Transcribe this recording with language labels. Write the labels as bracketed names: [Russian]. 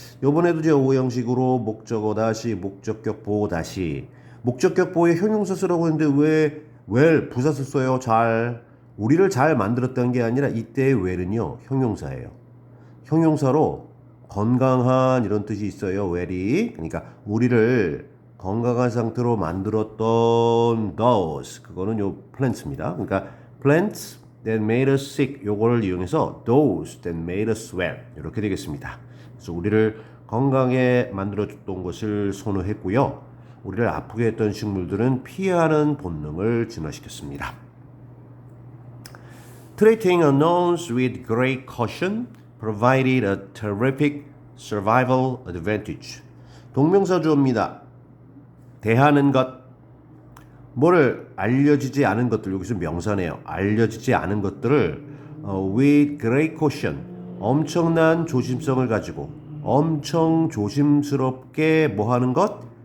[Korean] 요번에도 이제 오형식으로 목적어 다시 목적격 보호 다시 목적격 보호에 형용사 쓰라고 했는데 왜 부사서 써요? 잘 우리를 잘 만들었다는 게 아니라 이때의 well은요 형용사예요. 형용사로 건강한 이런 뜻이 있어요. well이. 그러니까 우리를 건강한 상태로 만들었던 those. 그거는 요 plants입니다. [English] 그러니까 plants that made us sick. [Korean] 요거를 이용해서 [English] those that made us well. [Korean] 이렇게 되겠습니다. 그래서 우리를 건강에 만들어줬던 것을 선호했고요. 우리를 아프게 했던 식물들은 피하는 본능을 진화시켰습니다. [English] Treating unknowns with great caution provided a terrific survival advantage. [Korean] 동명사주어입니다. 대하는 것, 뭐를 알려지지 않은 것들, 여기서 명사네요. 알려지지 않은 것들을 [English] with great caution, [Korean] 엄청난 조심성을 가지고 엄청 조심스럽게 뭐 하는 것?